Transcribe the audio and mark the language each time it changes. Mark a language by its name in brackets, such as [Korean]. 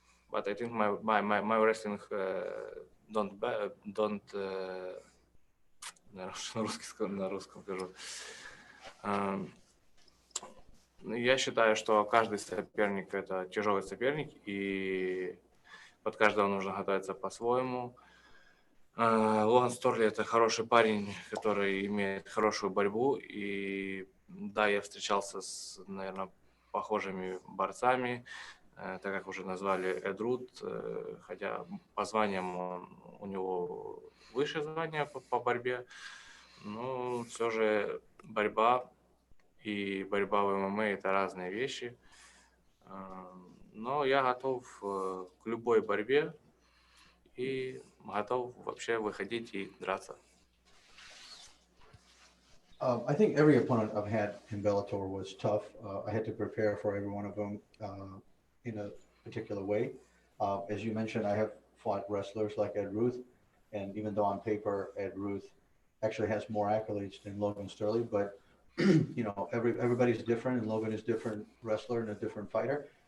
[English] But I think my wrestling don't [Russian] на русском скажу. Я считаю, что каждый соперник это тяжелый соперник, и под каждого нужно готовиться по-своему. Логан Сторли это хороший парень, который имеет хорошую борьбу, и да, я встречался с, наверное, похожими борцами, так как уже назвали Эдрут, хотя по званиям у него выше звания по борьбе, но все же борьба и борьба в ММА это разные вещи. Но я готов к любой борьбе и готов вообще выходить и драться. [English] I think every opponent I've had in Bellator was tough. I had to prepare for every one of them in a particular way. As you mentioned, I have fought wrestlers like Ed Ruth, and even though on paper Ed Ruth actually has more accolades than Logan Storley, but everybody's different, and Logan is a different wrestler and a different fighter.